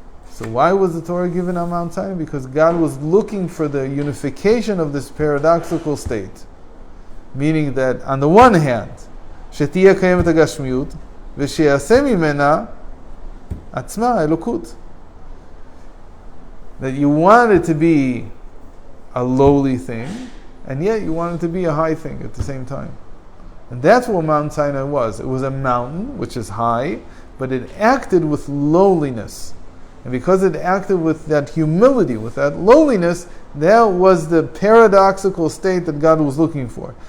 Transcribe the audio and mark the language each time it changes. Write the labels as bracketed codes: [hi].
[en] So why was the Torah given on Mount Sinai? Because God was looking for the unification of this paradoxical state. Meaning that on the one hand, [he] שתהיה קיימת הגשמיות, ושיעשה ממנה עצמה אלוקות. [en] That you want it to be a lowly thing, and yet you want it to be a high thing at the same time. And that's what Mount Sinai was. It was a mountain, which is high, but it acted with lowliness. And because it acted with that humility, with that lowliness, that was the paradoxical state that God was looking for.